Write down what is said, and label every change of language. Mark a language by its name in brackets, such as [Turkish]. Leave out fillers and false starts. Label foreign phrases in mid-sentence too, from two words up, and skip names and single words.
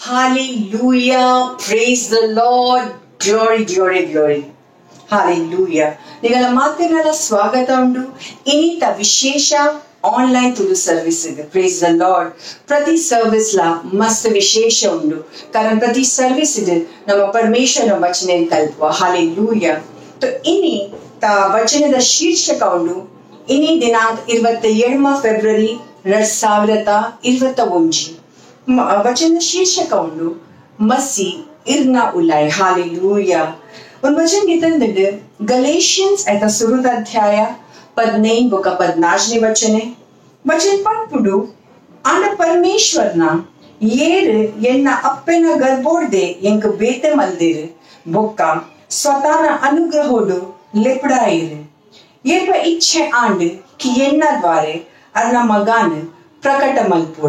[English] Hallelujah. Praise the Lord. Glory, glory, glory. Hallelujah. [Tulu] ನಿಗಳ ಮಾತಿನೆಲ್ಲ ಸ್ವಾಗತ ಉಂಟು ಇನ್ನಿತ ವಿಶೇಷ ಆನ್ಲೈನ್ ತುಳು ಸರ್ವಿಸ್ ಇದೆ. [English] Praise the Lord. [Tulu] ಪ್ರತಿ ಸರ್ವಿಸ್ ಲ ಮಸ್ತ್ ವಿಶೇಷ ಉಂಟು ಕಾರಣ ಪ್ರತಿ ಸರ್ವಿಸ್ ಇದೆ ನಮ್ಮ ಪರಮೇಶ್ವರ ವಚನ ಕಲ್ಪುವ. ಹಾಲೆಲೂಯಾ. ಇನ್ನಿ ವಚನದ ಶೀರ್ಷಕ ಉಂಟು ಇನ್ನಿ ದಿನಾಂಕ 27 ಫೆಬ್ರವರಿ 2021. ವಚನ ಶೀರ್ಷಕ ಉಂಟು ಮಸಿ ಇರ್ನ ಉಲಾಯ್. ಹಾಲೆಲೂಯಾ. ಒಂದು ವಚನ ಗೀತಂದಿದ್ದು ಗಲೇಷಿಯನ್ಸ್ ಆಯ್ತ ಸುರುದ ಅಧ್ಯಾಯ 15-14 ವಚನ ಪಟ್ಪುಡು ಆಂಡ ಪರಮೇಶ್ವರ್ನ ಏರು ಎನ್ನ ಅಪ್ಪೆನ ಗರ್ಬೋಡ್ದೆ ಎಂಕ್ ಬೇತೆ ಮಲ್ದಿರು ಬೊಕ್ಕ ಸ್ವತಾನ ಅನುಗ್ರಹೋಡು ಲೆಪಡಾಯಿರು ಏಪ ಇಚ್ಛೆ ಆಂಡ್ ಕಿ ಎನ್ನ ದ್ವಾರೆ ಅರ್ನ ಮಗಾನ್ ಪ್ರಕಟ ಮಲ್ಪೋಡು.